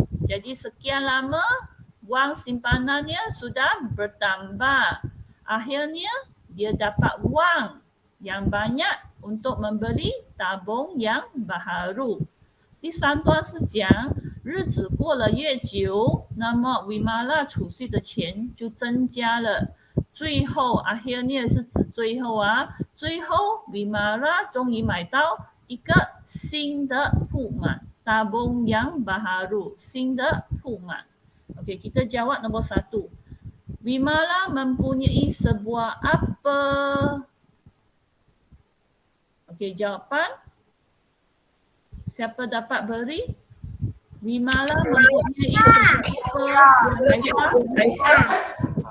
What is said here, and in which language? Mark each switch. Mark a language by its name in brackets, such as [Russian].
[Malay] Jadi sekian lama wang simpanannya sudah bertambah. Akhirnya dia dapat wang yang banyak untuk membeli tabung yang baharu. [Chinese] 第三段是讲日子过了越久，那么 Vimala 储蓄的钱就增加了。最后 [Malay] akhirnya [Chinese] 是指最后最后 Vimala 终于买到一个新的铺满 [Malay] tabung yang baharu, [Chinese] 新的铺满。 [Malay] Okey, kita jawab nombor 1. Vimala mempunyai sebuah apa? Okey, jawapan. Siapa dapat beri? Vimala mempunyai sebuah apa?